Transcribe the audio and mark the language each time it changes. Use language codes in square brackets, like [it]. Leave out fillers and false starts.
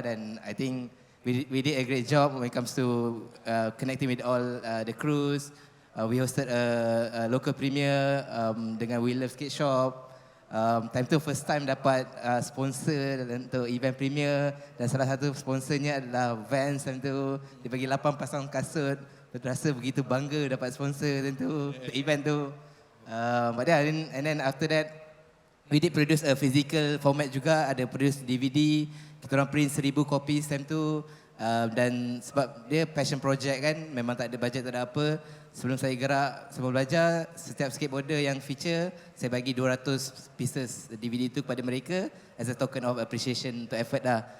[en] Dan I think we did a great job when it comes to connecting with all the crews. We hosted a local premiere dengan We Love Skate Shop. [ms] Time tu first time dapat sponsor untuk event premiere dan salah satu sponsornya adalah Vans. Time tu dia bagi 8 pasang kasut. Rasa begitu bangga dapat sponsor tentu untuk event tu. [en] But yeah, and then after that we did produce a physical format [ms] juga, ada produce DVD. Kita orang print 1000 copies time tu. Dan sebab dia passion project kan, memang tak ada budget, tak ada apa. Sebelum saya gerak, sebelum belajar, setiap skateboarder yang feature, saya bagi 200 pieces DVD tu kepada mereka [en] as a token of appreciation [ms] untuk effort lah.